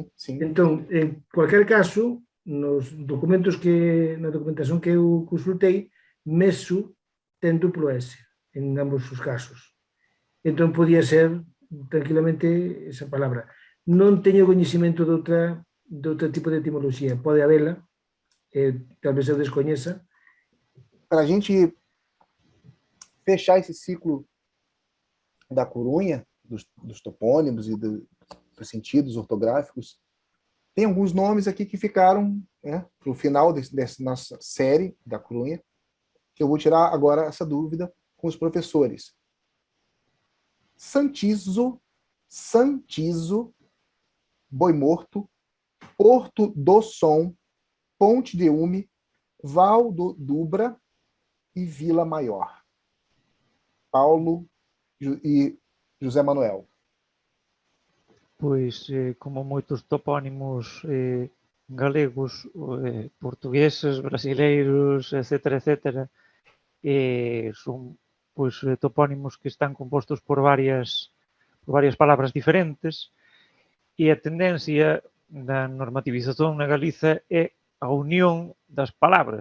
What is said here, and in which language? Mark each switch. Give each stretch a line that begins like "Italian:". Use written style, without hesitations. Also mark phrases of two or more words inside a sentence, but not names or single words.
Galician: Entón, en cualquier caso, nos documentos na documentación que eu consultei, mesu ten duplo S en ambos os casos. Entón, podía ser tranquilamente esa palabra. Non teño coñecimento de outro tipo de etimoloxía. Pode habela, talvez eu descoñeza.
Portuguese: Para a gente fechar esse ciclo da Corunha, dos topônimos e dos sentidos ortográficos, tem alguns nomes aqui que ficaram para o final dessa nossa série da Corunha, que eu vou tirar agora essa dúvida com os professores. Santizo, Boi Morto, Porto do Som, Ponte de Ume, Val do Dubra e Vila Maior. Paulo e José Manuel.
Galician: Pois, como moitos topónimos galegos, portugueses, brasileiros, etcétera, son pois topónimos que están compostos por varias palabras diferentes, e a tendencia da normativización na Galiza é a unión das palabras.